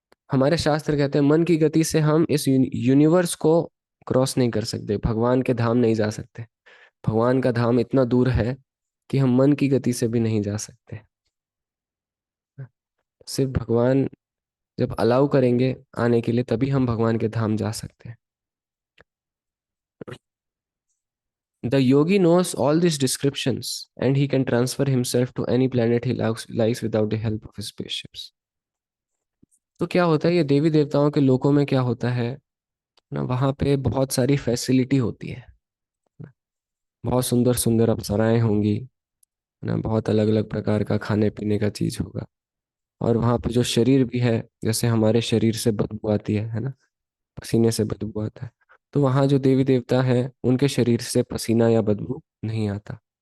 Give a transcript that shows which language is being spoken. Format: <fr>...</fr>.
<hi>हमारे शास्त्र कहते हैं मन की गति से हम इस यूनिवर्स को क्रॉस नहीं कर सकते, भगवान के धाम नहीं जा सकते। भगवान का धाम इतना दूर है कि हम मन की गति से भी नहीं जा सकते। सिर्फ भगवान जब अलाउ करेंगे आने के लिए, तभी हम भगवान के धाम जा सकते हैं।</hi> <en>The yogi knows all these descriptions and he can transfer himself to any planet he likes without the help of his spaceships.</en> <hi>तो क्या होता है, ये देवी देवताओं के लोकों में क्या होता है ना, वहाँ पे बहुत सारी फैसिलिटी होती है ना, बहुत सुंदर सुंदर अप्सराएं होंगी ना, बहुत अलग अलग प्रकार का खाने पीने का चीज होगा। और वहाँ पे जो शरीर भी है, जैसे हमारे शरीर से बदबू आती है ना, पसीने से बदबू आता है, तो वहाँ जो देवी देवता हैं उनके शरीर से पसीना या बदबू नहीं आता।</hi>